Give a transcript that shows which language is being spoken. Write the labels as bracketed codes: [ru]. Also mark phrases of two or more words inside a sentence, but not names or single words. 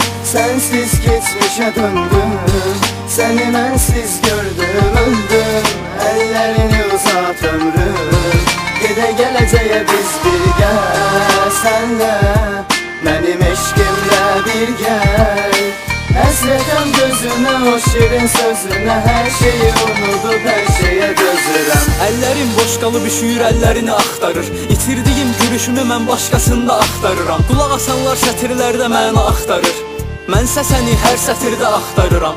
[tr] Sensiz geçmişe döndüm, seni mənsiz gördüm, öldüm. Ellerini uzat ömrüm, gide geleceğe biz birgə. Senle benim eşkimle bir gel. [az] Həsrətəm gözünə, o şirin sözünə, hər şeyi unudub hər şeyə dözürəm. Əllərim boş qalıb üşüyür, əllərini axtarır. İtirdiyim gülüşümü mən başqasında axtarıram. Qulaq asanlar sətirlərdə məna axtarır. Mənsə səni hər sətirdə axtarıram.